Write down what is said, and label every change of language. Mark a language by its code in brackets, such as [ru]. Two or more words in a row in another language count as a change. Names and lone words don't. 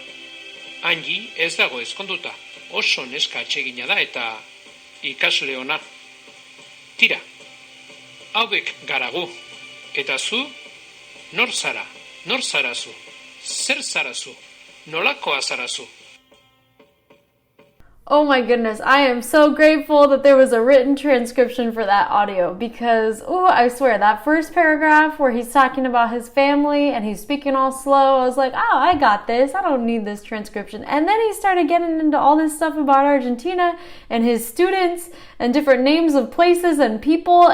[eu] Angie ez dago ezkonduta. Oso neska atsegina da eta ikasle ona. Tira, hauek gara gu. Eta zu, nor zara? Nor zara zu? Zer zara zu? Nolakoa zara zu? [en] Oh my goodness, I am so grateful that there was a written transcription for that audio because, I swear, that first paragraph where he's talking about his family and he's speaking all slow, I was like, oh, I got this. I don't need this transcription. And then he started getting into all this stuff about Argentina and his students and different names of places and people.